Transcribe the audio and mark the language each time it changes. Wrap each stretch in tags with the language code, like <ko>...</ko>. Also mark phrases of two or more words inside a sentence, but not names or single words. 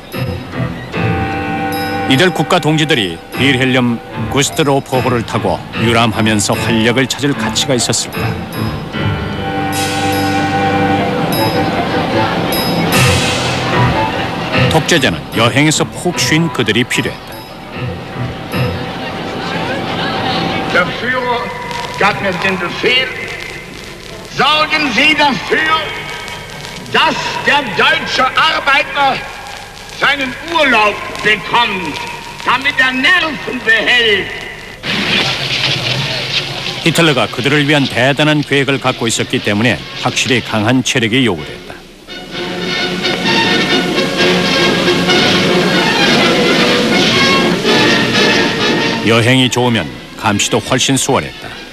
<ko>이들 국가 동지들이 빌헬름 구스트로프호를 타고 유람하면서 활력을 찾을 가치가 있었을까? 독재자는 여행에서 푹 쉰 그들이 필요했다.</ko> <de>Der Führer gab mir den Befehl, sorgen Sie dafür, dass der deutsche Arbeiter seinen Urlaub bekommt, damit er Nerven behält.</de> <ko>히틀러가 그들을 위한 대단한 계획을 갖고 있었기 때문에 확실히 강한 체력이 요구됐다. 여행이 좋으면 감시도 훨씬 수월했다.</ko>